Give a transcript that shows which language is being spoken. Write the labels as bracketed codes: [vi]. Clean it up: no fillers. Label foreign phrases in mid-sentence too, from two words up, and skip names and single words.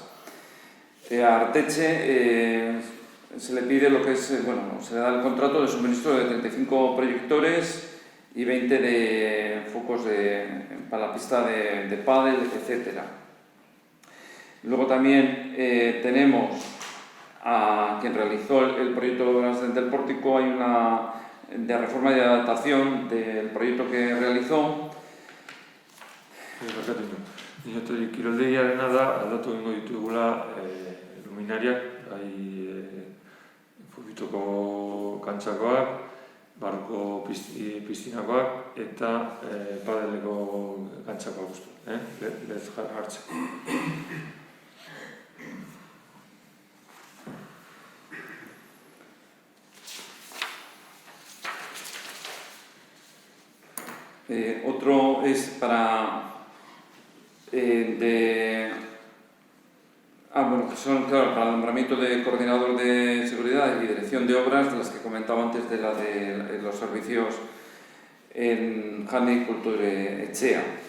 [es] A Arteche se le pide lo que es, se le da el contrato de suministro de 35 proyectores y 20 de focos para la pista de pádel, etc. Luego también tenemos a quien realizó el proyecto de obras del pórtico. Hay una de reforma y adaptación del proyecto que realizó. [eu] Kiroldegiarena da, aldatu egingo ditugula luminariak, futbitoko kantxakoak, barko piztinakoak eta padeleko kantxakoak uste. Lez hartzeko. [es] Otro es para para el nombramiento de coordinador de seguridad y dirección de obras, de las que comentaba antes, de la de los servicios en Jana y Culturechea.